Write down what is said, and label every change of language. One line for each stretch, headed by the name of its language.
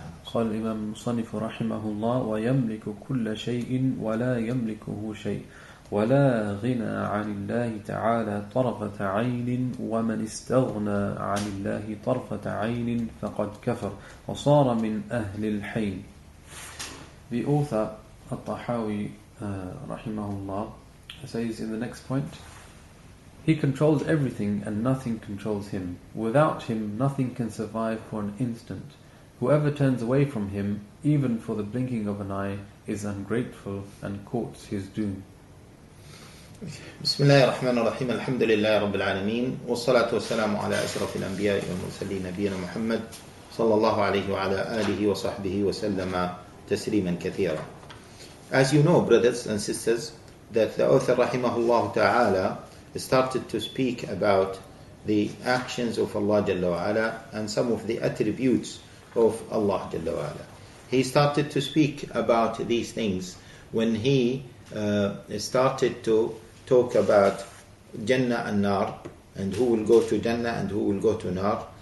Arabic: قال الإمام المصنف رحمه الله: ويملك كل شيء ولا يملكه شيء ولا غنى عن الله تعالى طرفة عين ومن استغنى عن الله طرفة عين فقد كفر وصار من أهل الحين.
English: The author Tahawi rahimahullah says in the next point, he controls everything and nothing controls him. Without him nothing can survive for an instant. Whoever turns away from him, even for the blinking of an eye, is ungrateful and courts his doom.
Arabic: بسم الله الرحمن الرحيم الحمد لله رب العالمين والصلاة والسلام على أشرف الأنبياء والمرسلين نبينا محمد صلى الله عليه وعلى آله وصحبه وسلم تسليما كثيرا.
English: As you know, brothers and sisters, that the author rahimahullah ta'ala started to speak about the actions of Allah Jalla wa Ala and some of the attributes of Allah Jalla wa Ala. He started to speak about these things when he started to talk about Jannah and Nar, and who will go to Jannah and who will go to Nar.